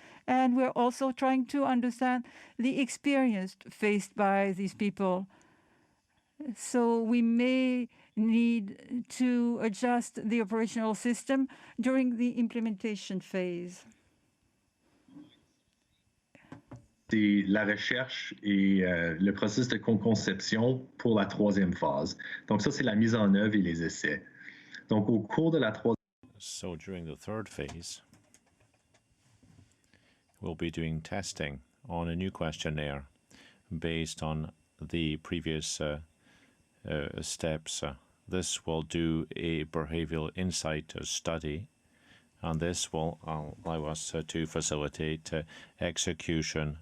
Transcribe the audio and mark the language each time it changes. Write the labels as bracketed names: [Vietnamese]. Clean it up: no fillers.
[English] And we're also trying to understand the experience faced by these people. So we may need to adjust the operational system during the implementation phase. [French] C'est la recherche et le processus de conception pour la troisième phase. Donc ça, c'est la mise en œuvre et les essais. Donc au cours de la troisième. [English] So during the third phase, we'll be doing testing on a new questionnaire based on the previous steps. This will do a behavioral insight study, and this will allow us to facilitate execution.